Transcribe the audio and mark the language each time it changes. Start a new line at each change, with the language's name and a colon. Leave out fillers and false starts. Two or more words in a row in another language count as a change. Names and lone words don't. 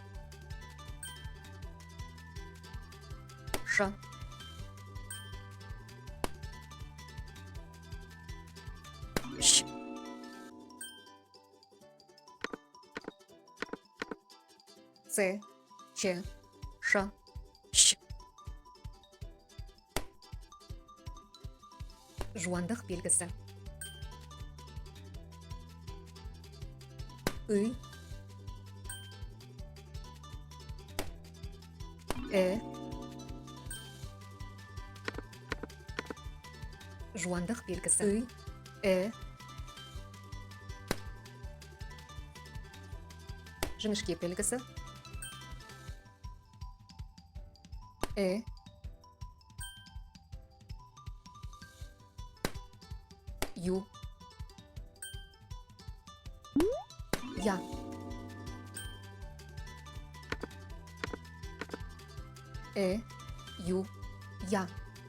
Kazakh: Ш. Щ. Ц. Ч. Ш. Щ. Жуандық белгісі. Үй. Жуандық белгісі. Үй. Жіңішке белгісі. Ю. Я. Ю. Я.